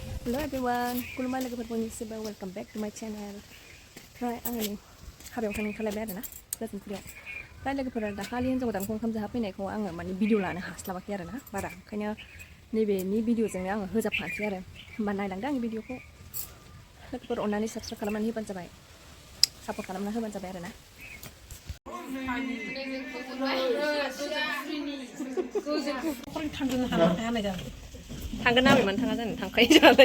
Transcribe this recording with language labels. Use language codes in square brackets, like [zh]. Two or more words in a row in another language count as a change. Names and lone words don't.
[en] Hello everyone, welcome back to my channel. Right, [brx] आङो हाबायाव थांनो खालायबाय आरोना गोजोनफुरियाव दा लोगोफोरा दाखालि हिन्जाव गोदानखौ ओंखाम जाहा फैनायखौ आङो माने भिडिअ लानो हास्लाबाखै आरोना बारा ओंखायनो नैबेनि भिडिअजोंनो आङो होजाबखानोसै आरो होमबा नायलांदो आंनि भिडिअखौ लोगोफोर अननानै साबस्क्राइब खालामनानै होबानो जाबाय सापर्ट खालामना होबानो जाबाय आरोना थांगोन ना मानो थाङा जानो थांखायो जालाय